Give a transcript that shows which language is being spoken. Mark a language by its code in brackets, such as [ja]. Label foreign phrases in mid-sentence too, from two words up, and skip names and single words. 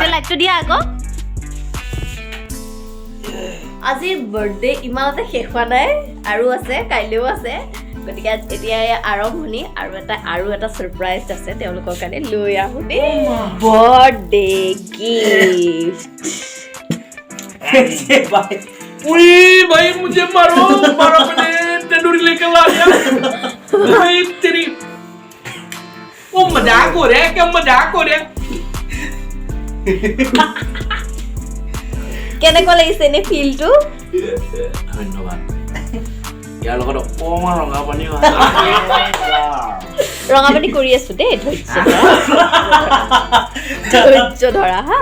[as] এতিয়া লাইকটো দিয়া আকৌ আজিৰ বাৰ্থডে ইমানতে শেষ হোৱা নাই আৰু আছে কাইলৈও আছে গতিকে এতিয়া আৰম্ভণি আৰু এটা ছাৰপ্ৰাইজ আছে তেওঁলোকৰ কাৰণে লৈ আহোঁ দেই [en] birthday gift [hi] उई भाई मुझे मारो मारो मैंने तंदूरी लेकर ला गया भाई तेरी वो मजाक हो रहा है क्या मजाक हो रहा है [as] কেনেকুৱা লাগিছে এনে ফিলটো ধন্যবাদ ইয়াৰ লগত অকণমান ৰঙা পানী ৰঙা পানী কৰি আছো দেই ধৈৰ্য ধৰা হা